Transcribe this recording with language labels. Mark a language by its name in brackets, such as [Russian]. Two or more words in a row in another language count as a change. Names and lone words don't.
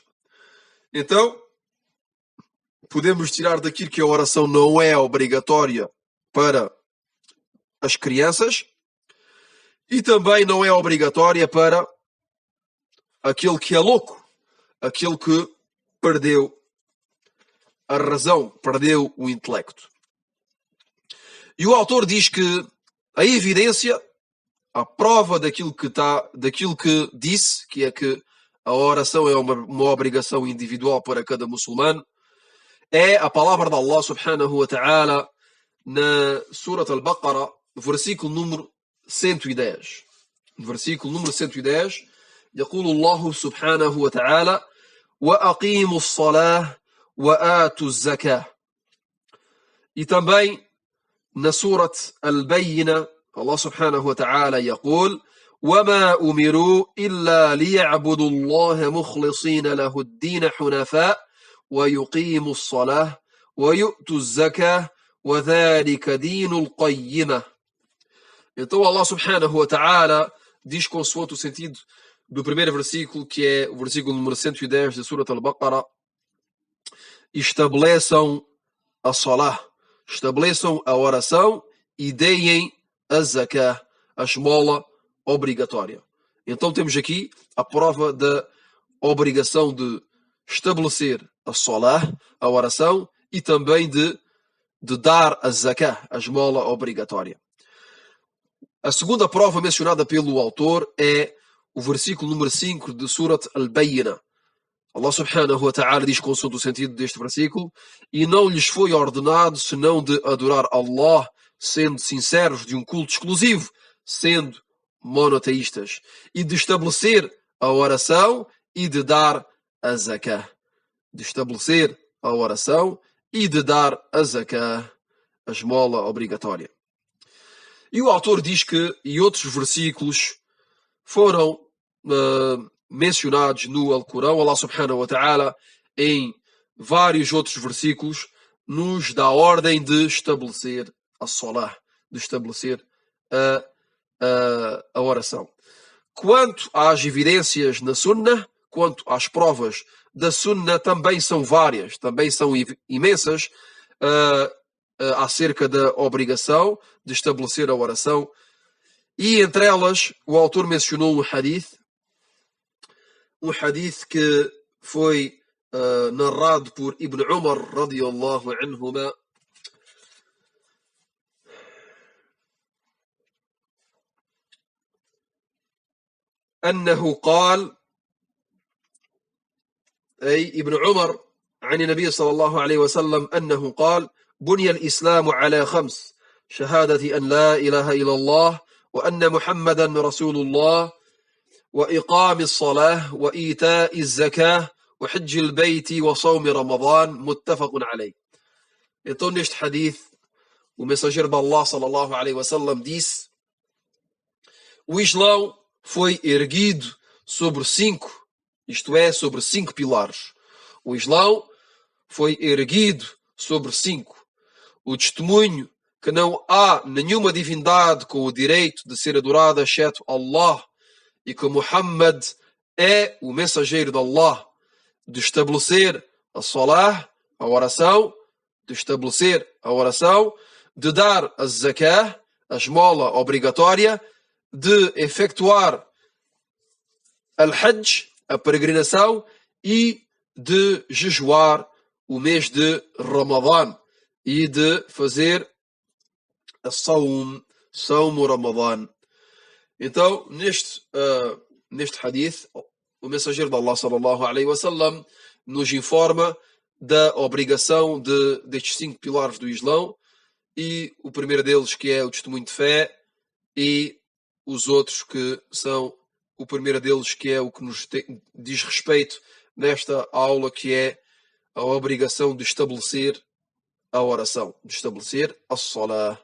[Portuguese] Então, podemos tirar daqui que a oração não é obrigatória para as crianças e também não é obrigatória para aquele que é louco, aquele que perdeu a razão, perdeu o intelecto. E o autor diz que a evidência, a prova daquilo que disse, que é que a oração é uma obrigação individual para cada muçulmano, é a palavra de Allah [Arabic] سبحانه وتعالى [Portuguese] na Surat al-Baqarah, versículo número 110. Versículo número 110, [Arabic] يقول الله سبحانه وتعالى وأقيموا الصلاة وآتوا الزكاة. [Portuguese] E também na Surat al-Bayyinah, Allah [Arabic] سبحانه وتعالى يقول وما أمروا إلا ليعبدوا الله مخلصين له الدين حنفاء ويقيموا الصلاة ويؤتوا الزكاة وذلك دين القيمة. [Portuguese] Então Allah [Arabic] سبحانه وتعالى [Portuguese] diz consoante o sentido do primeiro versículo, que é o versículo número 110 da Surat al-Baqarah: estabeleçam a salah, estabeleçam a oração e deem a zakah, a esmola obrigatória. Então temos aqui a prova da obrigação de estabelecer a salah, a oração, e também de dar a zakah, a esmola obrigatória. A segunda prova mencionada pelo autor é o versículo número 5 de Surat al-Bayyinah. Allah [Arabic] سبحانه وتعالى [Portuguese] diz, consoante o sentido deste versículo: e não lhes foi ordenado senão de adorar Allah, sendo sinceros, de um culto exclusivo, sendo monoteístas, e de estabelecer a oração e de dar a zakah. De estabelecer a oração e de dar a zakah, a esmola obrigatória. E o autor diz que, e outros versículos foram mencionados no Alcorão, [Arabic] الله سبحانه وتعالى, [Portuguese] em vários outros versículos, nos dá a ordem de estabelecer a salah, de estabelecer a oração. Quanto às evidências na Sunnah, quanto às provas da Sunnah, também são várias, também são imensas, acerca da obrigação de estabelecer a oração. E entre elas, o autor mencionou um hadith que foi narrado por Ibn Umar [Arabic] رضي الله عنهما, أنه قال، أي ابن عمر عن النبي صلى الله عليه وسلم أنه قال: بني الإسلام على 5: شهادة أن لا إله إلا الله وأن محمدا رسول الله وإقام الصلاة وإيتاء الزكاة وحج البيت وصوم رمضان متفق عليه. [Portuguese] Então, neste hadith, o mensageiro de Allah [Arabic] صلى الله عليه وسلم [Portuguese] disse: o Islão foi erguido sobre 5, isto é, sobre 5 pilares. O Islão foi erguido sobre 5. O testemunho que não há nenhuma divindade com o direito de ser adorada exceto Allah, e que Muhammad é o mensageiro de Allah, de estabelecer a salah, a oração, de dar a zakah, a esmola obrigatória, de efetuar al-hajj, a peregrinação, e de jejuar o mês de Ramadã e de fazer a Sawm Ramadã. Então, neste hadith, o mensageiro de Allah [Arabic] صلى الله عليه وسلم [Portuguese] nos informa da obrigação destes 5 pilares do Islão, e o primeiro deles que é o testemunho de fé, e os outros que são o primeiro deles que é o que nos diz respeito nesta aula, que é a obrigação de estabelecer a oração, de estabelecer a salah.